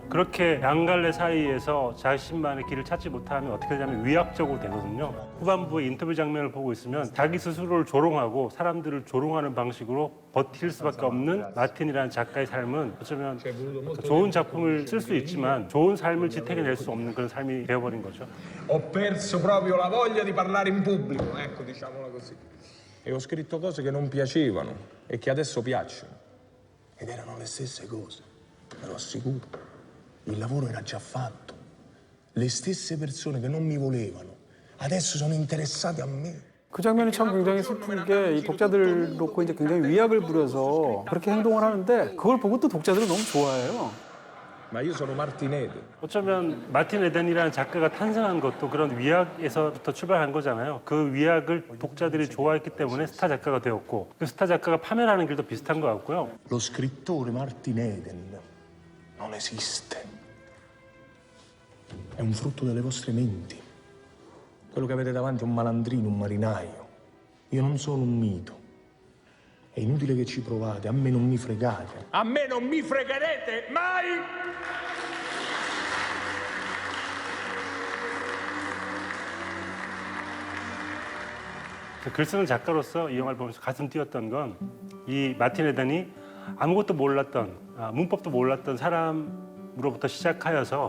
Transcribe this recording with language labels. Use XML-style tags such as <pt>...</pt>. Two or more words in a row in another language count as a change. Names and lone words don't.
<ko>그렇게 양갈래 사이에서 자신만의 길을 찾지 못하면 어떻게 되냐면 위압적으로 되거든요. 후반부의 인터뷰 장면을 보고 있으면 자기 스스로를 조롱하고 사람들을 조롱하는 방식으로 버틸 수밖에 없는 마틴이라는 작가의 삶은 어쩌면 좋은 작품을 쓸 수 있지만 좋은 삶을 지탱해낼 수 없는 그런 삶이 되어버린 거죠.</ko> <it>Ho perso proprio la voglia di parlare in pubblico, ecco, diciamola così. E ho scritto cose che non piacevano e che adesso piacciono. Ed erano le stesse cose, me lo assicuro. Il lavoro era già fatto. Le stesse persone che non mi volevano adesso sono interessate a me.</it> <ko>그 장면이 참 굉장히 슬픈 게 이 독자들을 놓고 이제 굉장히 위약을 부려서 그렇게 행동을 하는데 그걸 보고 또 독자들은 너무 좋아해요.</ko> <it>Ma io sono Martin Eden.</it> <ko>어쩌면 마틴 에덴이라는 작가가 탄생한 것도 그런 위약에서부터 출발한 거잖아요. 그 위약을 독자들이 좋아했기 때문에 스타 작가가 되었고 그 스타 작가가 파멸하는 길도 비슷한 것 같고요.</ko> <it>Lo scrittore Martin Eden non esiste. È un frutto delle vostre menti. Quello che avete davanti è un malandrino, un marinaio. Io non sono un mito. È inutile che ci provate, a me non mi fregate. A me non mi fregherete mai!</it> <ko>글 쓰는 작가로서 이 영화를 보면서 가슴 뛰었던 건 이 마틴 에덴이 아무것도 몰랐던 문법도 몰랐던 사람으로부터 시작하여서</ko>